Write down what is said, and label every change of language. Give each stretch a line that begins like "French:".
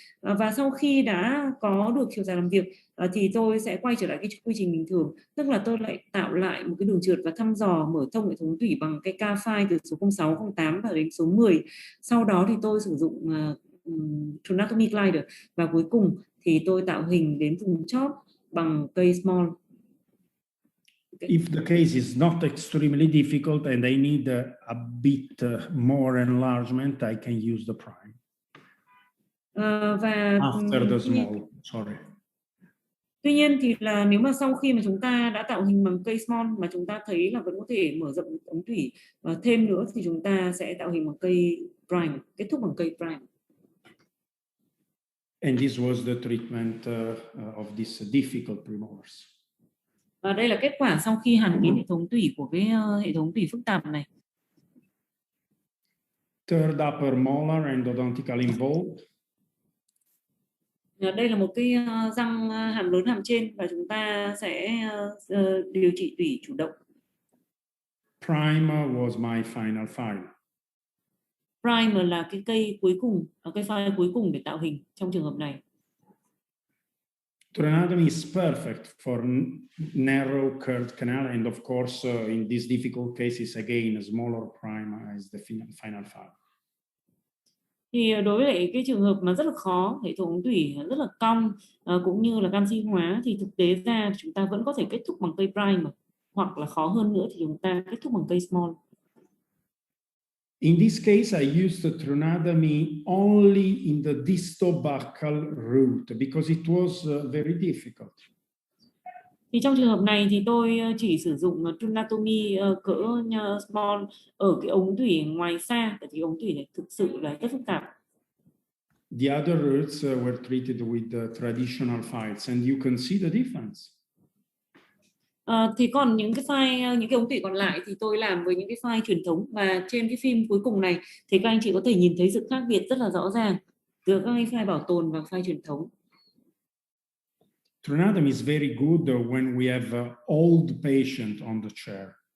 Vietnamese: Và sau khi đã có được chiều dài làm việc thì tôi sẽ quay trở lại cái quy trình bình thường, tức là tôi lại tạo lại một cái đường trượt và thăm dò mở thông hệ thống tủy bằng cái ca phai từ số 06, 08 và đến số 10. Sau đó thì tôi sử dụng Tronatomy Glider và cuối cùng thì tôi tạo hình đến vùng chóp bằng cây small.
English: If the case is not extremely difficult and I need a bit more enlargement, I can use the prime.
Vietnamese: Và
English: after the small, sorry.
Vietnamese: Tuy nhiên thì là nếu mà sau khi mà chúng ta đã tạo hình bằng cây small mà chúng ta thấy là vẫn có thể mở rộng ống tủy thêm nữa thì chúng ta sẽ tạo hình bằng cây prime, kết thúc bằng cây prime.
English: And this was the treatment of these difficult premolars.
Vietnamese: Và đây là kết quả sau khi hàn kín hệ thống tủy của cái hệ thống tủy phức tạp này.
English: Third upper molar endodontical involved.
Vietnamese: Đây là một cái răng hàm lớn hàm trên và chúng ta sẽ điều trị tủy chủ động.
English: Primer was my final file.
Vietnamese: Primer là cái cây cuối cùng, cái file cuối cùng để tạo hình trong trường hợp này.
English: Tronatomy is perfect for narrow curved canal, and of course, in these difficult cases, again, a smaller primer is the final file.
Vietnamese: Thì đối với lại cái trường hợp mà rất là khó, hệ thống ống tủy rất là cong cũng như là canxi hóa thì thực tế ra chúng ta vẫn có thể kết thúc bằng cây primer, hoặc là khó hơn nữa thì chúng ta kết thúc bằng cây small.
English: In this case, I used the tronatomy only in the distobuccal route because it was very difficult.
Vietnamese: Thì trong trường hợp này thì tôi chỉ sử dụng tronatomy cỡ small ở cái ống tủy ngoài xa, tại vì ống tủy này thực sự là rất phức tạp.
English: The other routes were treated with the traditional files, and you can see the difference.
Vietnamese: Thì còn những cái ống tủy còn lại thì tôi làm với những cái file truyền thống, và trên cái phim cuối cùng này thì các anh chị có thể nhìn thấy sự khác biệt rất là rõ ràng giữa các file bảo tồn và file truyền thống.
English: Tronatomy is very good when we have old patient on the chair.